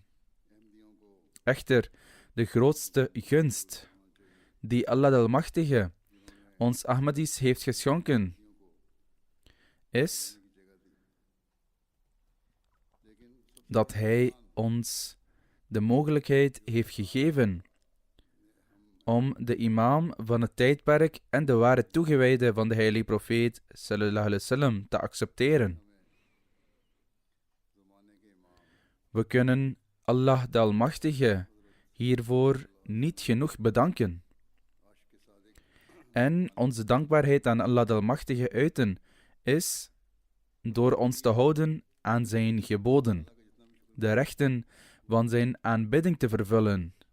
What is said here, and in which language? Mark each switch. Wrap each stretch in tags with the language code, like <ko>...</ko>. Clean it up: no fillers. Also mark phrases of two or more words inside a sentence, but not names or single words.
<nl>Echter, de grootste gunst die Allah de Almachtige ons Ahmadis heeft geschonken, is dat Hij ons de mogelijkheid heeft gegeven om de imam van het tijdperk en de ware toegewijde van de heilige profeet</nl> <ar>صلى الله عليه وسلم</ar> <nl>te accepteren. We kunnen Allah de Almachtige hiervoor niet genoeg bedanken. En onze dankbaarheid aan Allah de Almachtige uiten is door ons te houden aan zijn geboden, de rechten van zijn aanbidding te vervullen.</nl>